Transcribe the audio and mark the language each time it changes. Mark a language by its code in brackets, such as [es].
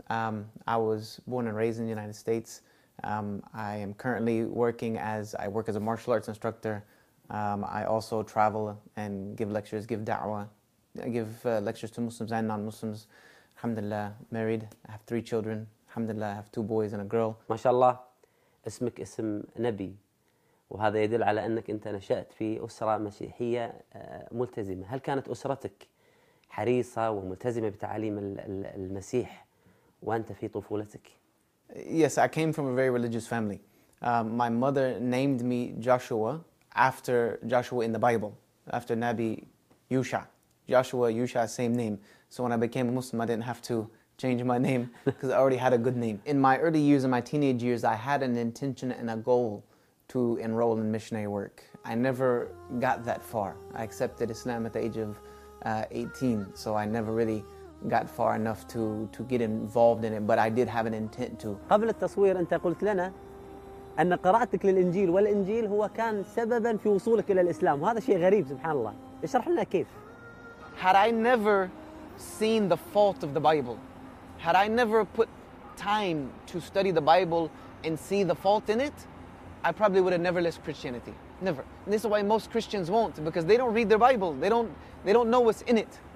[en] I was born and raised in the United States. I am currently working as, I work as a martial arts instructor. I also travel and give lectures, give da'wah, give lectures to Muslims and non-Muslims. Alhamdulillah, married, I have 3 children. Alhamdulillah, I have 2 boys and a girl. [ar] MashaAllah, ismik ism Nabi. وهذا يدل على أنك أنت نشأت في أسرة مسيحية ملتزمة. هل كانت أسرتك حريصة وملتزمة بتعاليم المسيح وأنت في طفولتك؟ [en] Yes, I came from a very religious family. My mother named me Joshua after Joshua in the Bible, after Nabi Yusha. Joshua, Yusha, same name. So when I became a Muslim, I didn't have to change my name because I already had a good name. In my early years, in my teenage years, I had an intention and a goal to enroll in missionary work. I never got that far. I accepted Islam at the age of 18, so I never really got far enough to get involved in it, but I did have an intent to. [ar] قبل التصوير أنت قلت لنا أن قراءتك للإنجيل والإنجيل هو كان سبباً في وصولك إلى الإسلام وهذا شيء غريب سبحان الله اشرح لنا كيف. [en] Had I never seen the fault of the Bible, had I never put time to study the Bible and see the fault in it, I probably would have never left Christianity. Never. And this is why most Christians won't, because they don't read their Bible. They don't know what's in it.